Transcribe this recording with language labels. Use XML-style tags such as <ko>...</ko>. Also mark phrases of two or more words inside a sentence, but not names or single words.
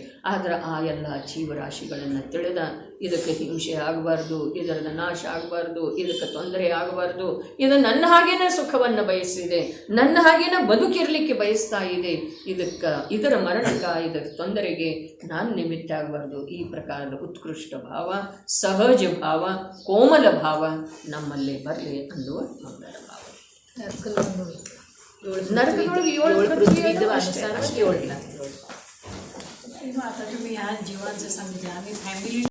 <kn>ಆದ್ರೆ ಆ ಎಲ್ಲ ಜೀವರಾಶಿಗಳನ್ನು ತಿಳಿದ ಇದಕ್ಕೆ ಹಿಂಸೆ ಆಗಬಾರ್ದು, ಇದರ ನಾಶ ಆಗಬಾರ್ದು, ಇದಕ್ಕೆ ತೊಂದರೆ ಆಗಬಾರ್ದು, ಇದು ನನ್ನ ಹಾಗೇನೆ ಸುಖವನ್ನು ಬಯಸಿದೆ, ನನ್ನ ಹಾಗೇನೆ ಬದುಕಿರಲಿಕ್ಕೆ ಬಯಸ್ತಾ ಇದೆ, ಇದರ ಮರಣಕ್ಕೆ ಇದರ ತೊಂದರೆಗೆ ನಾನು ನಿಮಿತ್ತ ಆಗಬಾರ್ದು. ಈ ಪ್ರಕಾರದ ಉತ್ಕೃಷ್ಟ ಭಾವ, ಸಹಜ ಭಾವ, ಕೋಮಲ ಭಾವ ನಮ್ಮಲ್ಲೇ ಬರಲಿ ಅನ್ನುವ ಮಂಗಳ ಭಾವ. ನರಕದೊಳಗೆ 7 ಪೃಥ್ವಿ</kn> <mr>आता तुम्ही ह्या जीवांचं सांगितलं आम्ही फॅमिली</mr>